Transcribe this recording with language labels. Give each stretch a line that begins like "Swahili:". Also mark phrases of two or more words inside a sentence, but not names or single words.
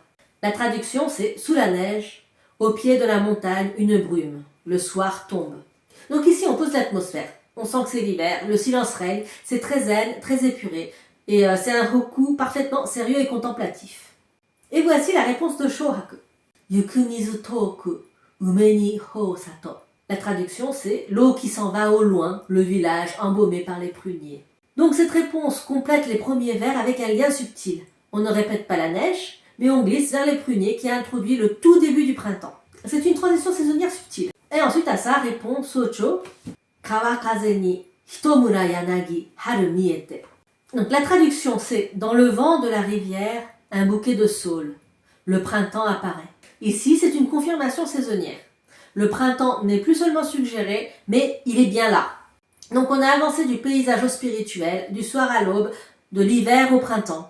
French: La traduction c'est sous la neige, au pied de la montagne, une brume. Le soir tombe. Donc ici on pose l'atmosphère. On sent que c'est l'hiver, le silence règne, c'est très zen, très épuré. Et c'est un hokku parfaitement sérieux et contemplatif. Et voici la réponse de Shohaku.
Japanese: 行く水遠く、梅匂ふ里.
French: La traduction c'est l'eau qui s'en va au loin, le village embaumé par les pruniers. Donc cette réponse complète les premiers vers avec un lien subtil. On ne répète pas la neige, mais on glisse vers les pruniers qui a introduit le tout début du printemps. C'est une transition saisonnière subtile. Et ensuite à ça répond Socho,
Japanese: 川風に一むら柳春見えて.
French: Donc la traduction c'est dans le vent de la rivière, un bouquet de saules. Le printemps apparaît. Ici c'est une confirmation saisonnière. Le printemps n'est plus seulement suggéré, mais il est bien là. Donc on a avancé du paysage au spirituel, du soir à l'aube, de l'hiver au printemps.